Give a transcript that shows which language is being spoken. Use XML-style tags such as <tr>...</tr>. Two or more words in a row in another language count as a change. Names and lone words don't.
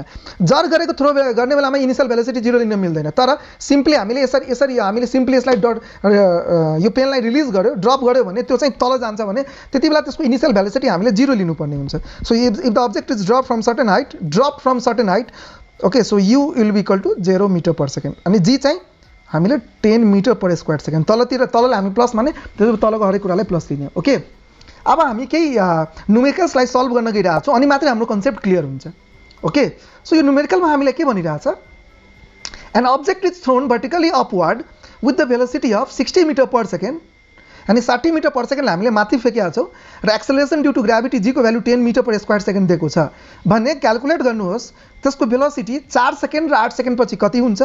<ne>जर गरेको थ्रो गर्ने बेलामा</ne> <en>initial velocity</en> <ne>0 लिन मिल्दैन, तर सिम्पली हामीले यसरी हामीले सिम्पली यसलाई यो पेनलाई रिलिज गर्यो, ड्रप गर्यो भने त्यो चाहिँ तल जान्छ भने त्यति बेला त्यसको</ne> <en>initial velocity</en> <ne>हामीले 0 लिनुपर्ने हुन्छ।</ne> <en>So if the object is drop from certain height okay, so u will be equal to 0 metre per second</en> <ne>अनि जी चाहिँ हामीले</ne> <en>10 metre per square second.</en> <ne>तललाई हामी प्लस माने त्यसो तलको हरेक कुरालाई प्लस लिने। ओके, अब हामी केही न्युमेरिकल्सलाई सल्भ गर्न गइरहेको छौँ अनि मात्रै हाम्रो</ne> <en>concept clear</en> <ne>हुन्छ।</ne> <en>Okay, so</en> <ne>यो न्युमेरिकलमा हामीले के भनिरहेछ,</ne> <en>an object is thrown vertically upward with the velocity of 60 metre per second</en> <ne>अनि</ne> <en>60 metre per second</en> <ne>हामीले माथि फेकेका छौँ र</ne> <en>acceleration due to gravity</en> <ne>जी को भ्यालु</ne> <en>10 metre per square second</en> <ne>दिएको छ भने क्यालकुलेट गर्नुहोस् त्यसको भेलोसिटी 4 सेकेन्ड र 8 सेकेन्ड पछि कति हुन्छ।</ne>